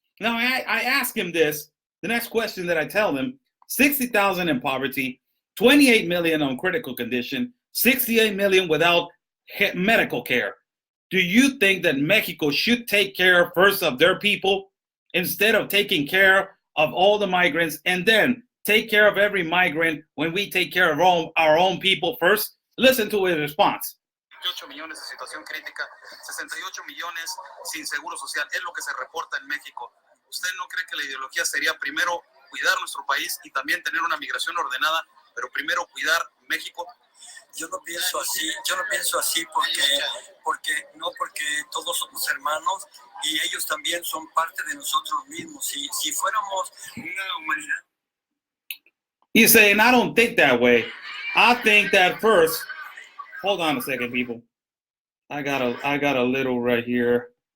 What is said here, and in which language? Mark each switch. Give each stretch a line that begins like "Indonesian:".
English: Now, I ask him this, the next question that I tell him, 60,000 in poverty, 28 million on critical condition, 68 million without medical care. Do you think that Mexico should take care first of their people instead of taking care of all the migrants and then take care of every migrant when we take care of our own people first? Listen to his response.
Spanish: 28 millones de situación crítica, 68 millones sin seguro social, es lo que se reporta en México. ¿Usted no cree que la ideología sería primero cuidar nuestro país y también tener una migración ordenada, pero primero cuidar México? Yo no pienso así porque todos somos hermanos y ellos también son parte de nosotros mismos. Si fuéramos una humanidad.
English: He's saying, I don't think that way. I think that first. Hold on a second, people. I got a little right here.